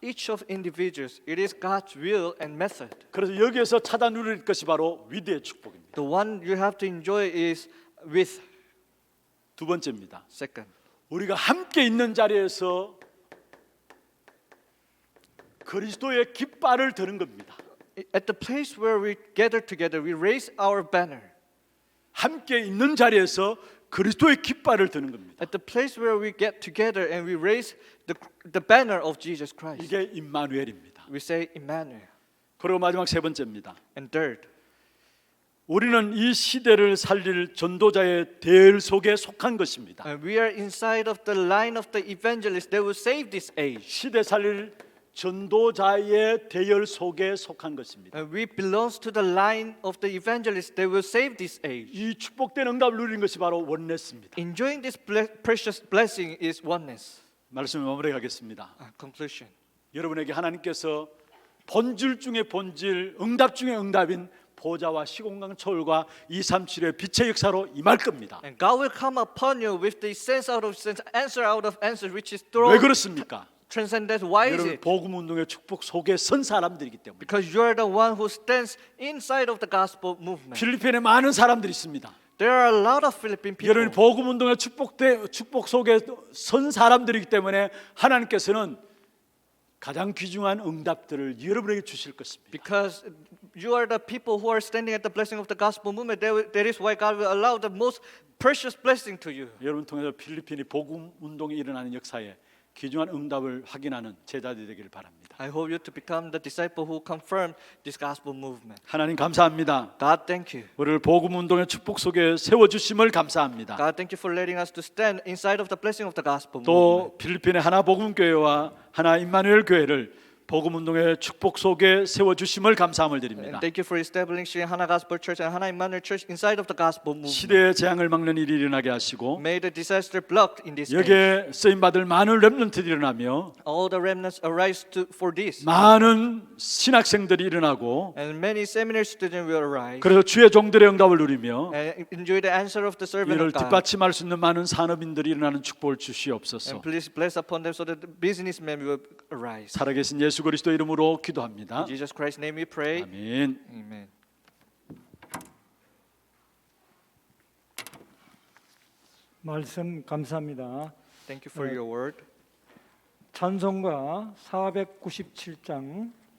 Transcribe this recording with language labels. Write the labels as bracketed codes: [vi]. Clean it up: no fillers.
[en] Each of individuals, it is God's will and method. [ko] 그래서 여기에서 찾아 누릴 것이 바로 위대의 축복입니다. [en] The one you have to enjoy is with. [ko] 두 번째입니다. [en] Second, [ko] 우리가 함께 있는 자리에서 그리스도의 깃발을 드는 겁니다. [en] at the place where we gather together, we raise our banner. [ko] 함께 있는 자리에서 그리스도의 깃발을 드는 겁니다. [en] At the place where we get together and we raise the banner of Jesus Christ. [ko] 이게 임마누엘입니다. [en] We say Emmanuel. [ko] 그리고 마지막 세 번째입니다. [en] And third, [ko] 우리는 이 시대를 살릴 전도자의 대열 속에 속한 것입니다. [en] we are inside of the line of the evangelists that will save this age. [ko] 시대 살릴 전도자의 대열 속에 속한 것입니다. [en] We belongs to the line of the evangelists that will save this age. [ko] 이 축복된 응답을 누리는 것이 바로 원네스입니다. [en] Enjoying this precious blessing is oneness. [ko] 말씀을 마무리하겠습니다. [en] Conclusion. [ko] 여러분에게 하나님께서 본질 중에 본질, 응답 중에 응답인 보좌와 시공간 초월과 237의 빛의 역사로 임할 겁니다. [en] And God will come upon you with the sense out of sense, answer out of answer, which is [ko] 왜 [en] through [ko] 그렇습니까? [en] transcendent. Why is [ko] 여러분 [en] it? [ko] 복음 운동의 축복 속에 선 사람들이기 때문에. [en] Because you are the one who stands inside of the gospel movement. [ko] 필리핀에 많은 사람들이 있습니다. [en] There are a lot of Philippine people. [ko] 여러분이 복음 운동의 축복 속에 선 사람들이기 때문에 하나님께서는 가장 귀중한 응답들을 여러분에게 주실 것입니다. [en] Because you are the people who are standing at the blessing of the gospel movement. That is why God will allow the most precious blessing to you. [ko] 여러분 통해서 필리핀이 복음 운동이 일어나는 역사에 귀중한 응답을 확인하는 제자들이 되기를 바랍니다. [en] I hope you to become the disciple who confirm this gospel movement. [ko] 하나님 감사합니다. [en] God, thank you. [ko] 우리를 복음 운동의 축복 속에 세워 주심을 감사합니다. [en] God, thank you for letting us to stand inside of the blessing of the gospel movement. [ko] 또 필리핀의 하나 복음 교회와 하나 임마누엘 교회를 복음 운동의 축복 속에 세워 주심을 감사함을 드립니다. [en] And thank you for establishing Hana Gospel Church and Hana Emmanuel Church inside of the gospel movement. [ko] 시대의 재앙을 막는 일이 일어나게 하시고 [en] May the disaster blocked in this age. [ko] 여기에 쓰임 받을 많은 렘넌트들이 일어나며 [en] All the remnants arise for this. [ko] 많은 신학생들이 일어나고 [en] And many seminary students will arise. [ko] 그래서 주의 종들의 응답을 누리며 [en] And enjoy the answer of the servant [ko] 이를 [en] of God. [ko] 뒷받침할 수 있는 많은 산업인들이 일어나는 축복을 주시옵소서. [en] And please bless upon them so that the businessmen will arise. [ko] 살아계신 예수 그리스도 이름으로 기도합니다. [en] In Jesus Christ's name we pray. [ko] 아멘. [en] Amen. [ko] 말씀 감사합니다. [en] Thank you for your word. [ko] 찬송가 497장